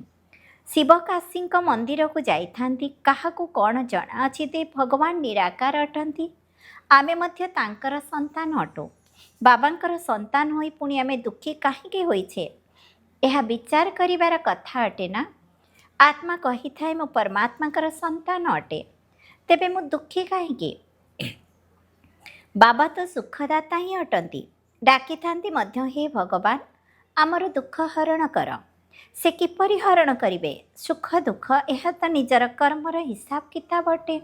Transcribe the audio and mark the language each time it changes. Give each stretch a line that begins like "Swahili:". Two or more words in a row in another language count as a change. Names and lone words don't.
Odia: ଶିବ କାଶୀଙ୍କ ମନ୍ଦିରକୁ ଯାଇଥାନ୍ତି, କାହାକୁ କ'ଣ ଜଣାଅଛି ଯେ ଭଗବାନ ନିରାକାର ଅଟନ୍ତି? ଆମେ ମଧ୍ୟ ତାଙ୍କର ସନ୍ତାନ ଅଟୁ। ବାବାଙ୍କର ସନ୍ତାନ ହୋଇ ପୁଣି ଆମେ ଦୁଃଖୀ କାହିଁକି ହୋଇଛେ? ଏହା ବିଚାର କରିବାର କଥା ଅଟେ ନା। ଆତ୍ମା କହି ଥାଏ ମୁଁ ପରମାତ୍ମା ସନ୍ତାନ ଅଟେ, ତେବେ ମୁଁ ଦୁଃଖୀ କାହିଁ? ବାବା ତ ସୁଖଦାତା ହିଁ ଅଟନ୍ତି, ଡାକି ଥାନ୍ତି ମଧ୍ୟ ହେ ଭଗବାନ ଆମର ଦୁଃଖ ହରଣ କର। ସେ କିପରି ହରଣ କରିବେ? ସୁଖ ଦୁଃଖ ଏହା ତ ନିଜର କର୍ମର ହିସାବ କିତାବ ଅଟେ।